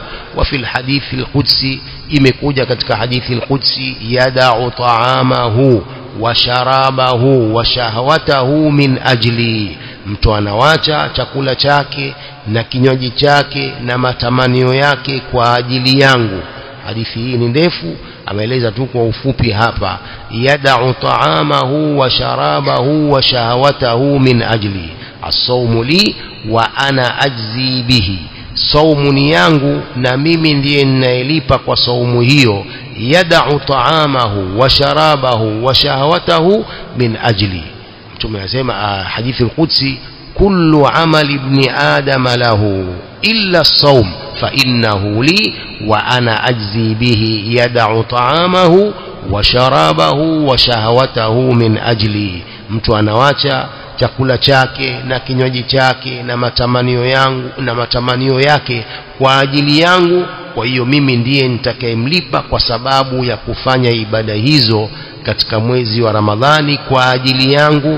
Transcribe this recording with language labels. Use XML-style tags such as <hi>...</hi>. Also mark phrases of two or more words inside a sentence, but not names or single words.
<ar>وفي الحديث القدسي,</ar> <sw>imekuja katika hadithi al-qudsi,</sw> <ar>يدع طعامه وشرابه وشهوته من أجلي,</ar> <sw>mtu anawacha chakula chake na kinywaji chake na matamanio yake kwa ajili yangu. Hadithi hii ni ndefu, ameeleza tu kwa ufupi hapa.</sw> <ar>يدع طعامه وشرابه وشهوته من أجلي الصوم لي وأنا أجزي به,</ar> <sw>saumu ni yangu na mimi ndiye ninayelipa kwa saumu hiyo.</sw> <ar>يدع طعامه وشرابه وشهوته من أجلي.</ar> <sw>Mtume anasema hadithi al-qudsi,</sw> <ar>كل عمل ابن آدم له إلا الصوم فإنه لي وأنا أجزي به. يدع طعامه وشرابه وشهوته من أجلي,</ar> <sw>mtu anawacha chakula chake na kinywaji chake na matamanio yangu na matamanio yake kwa ajili yangu. Kwa hiyo mimi ndiye nitakayemlipa kwa sababu ya kufanya ibada hizo katika mwezi wa Ramadhani kwa ajili yangu.</sw>